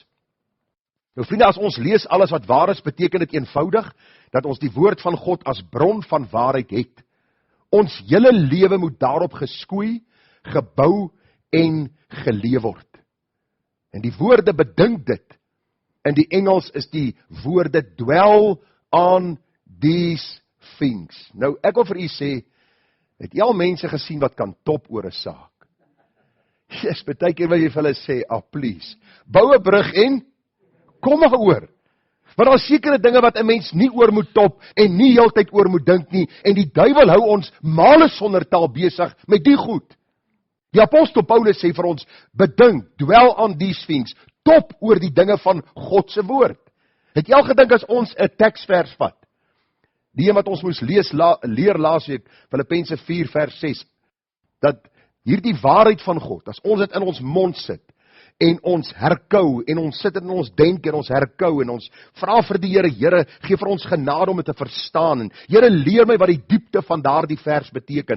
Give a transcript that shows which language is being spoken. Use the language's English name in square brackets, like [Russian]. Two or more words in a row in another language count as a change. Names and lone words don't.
[Afrikaans] Nou vriende, as ons lees alles wat waar is, beteken dit eenvoudig, dat ons die woord van God as bron van waarheid het. Ons hele lewe moet daarop geskoei, gebou en geleef word. En die woorde bedink dit. In die Engels is die woorde [English] dwell on these things. [Afrikaans] Nou, ek wil vir u sê, het jy al mense gesien wat kan top oor 'n saak? Yes, baie keer wil jy vir hulle sê, please, bou 'n brug en kom maar oor. Want daar is sekere dinge wat 'n mens nie oor moet top en nie heeltyd oor moet dink nie, en die duiwel hou ons male sonder taal besig met die goed. Die apostel Paulus sê vir ons, bedink, [English] dwell on these things, [Afrikaans] top oor die dinge van God se woord. Het jy al gedink as ons 'n teksvers vat? Die een wat ons moes leer laasweek, Filippense 4 vers 6, dat hierdie waarheid van God, as ons dit in ons mond sit, en ons herkou, en ons sit in ons denk, en ons herkou, en ons vra vir die Here, Here, gee vir ons genade om dit te verstaan, en Here, leer my wat die diepte van daardie vers beteken.